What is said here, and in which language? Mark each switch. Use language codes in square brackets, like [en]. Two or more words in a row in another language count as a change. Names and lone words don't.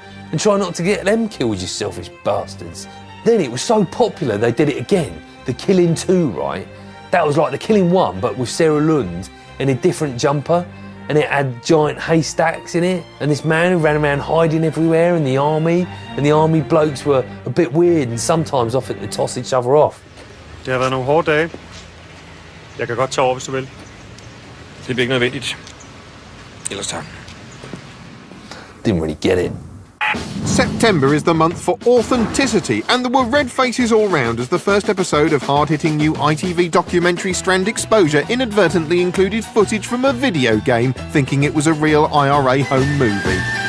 [en] and try not to get them killed, you selfish bastards. Then it was so popular they did it again. The Killing 2, right? That was like The Killing 1, but with Sarah Lund in a different jumper, and it had giant haystacks in it, and this man who ran around hiding everywhere in the army, and the army blokes were a bit weird and sometimes offered to toss each other off. [da] Det har været nogle hårde dage. Jeg kan godt tage over, hvis du vil. Det bliver ikke nødvendigt. Ellers tak. [en] Didn't really get it. September is the month for authenticity, and there were red faces all round as the first episode of hard-hitting new ITV documentary Strand Exposure inadvertently included footage from a video game, thinking it was a real IRA home movie.